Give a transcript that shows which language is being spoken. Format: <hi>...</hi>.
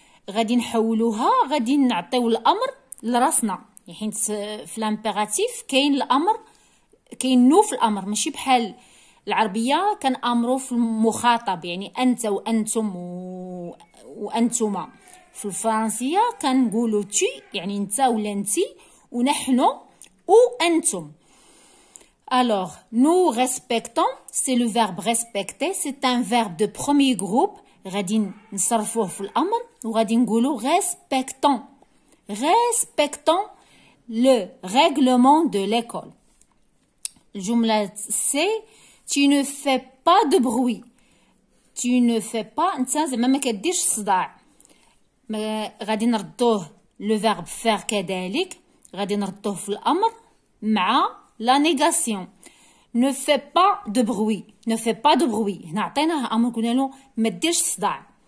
<ar>غادي نحولوها غادي نعطيو الامر لراسنا حيت في لامبيراتيف كاين الامر كاين نو في الامر ماشي بحال العربيه كنامروا في المخاطب يعني انت وانتم وانتما. في الفرنسيه كنقولوا تي يعني انت ولا انتي ونحن وانتم.</ar> <fr>Alors, nous respectons, c'est le verbe respecter, c'est un verbe de premier groupe.</fr> <ar>غادي نصرفوه في الامر وغادي نقولوا respectons.</ar> <fr>Respectons le règlement de l'école. الجملة سي tu ne fais pas de bruit.</fr> <ar>tu ne fais pas انت زعما ما كديرش صداع. غادي نردوه لو فيرب فير كذلك غادي نردوه في الامر مع لا نيغاسيون.</ar> <fr>ne fais pas de bruit.</fr> <ar>ne fais pas de bruit هنا عطيناه امر قلنا له ما ديرش صداع.</ar>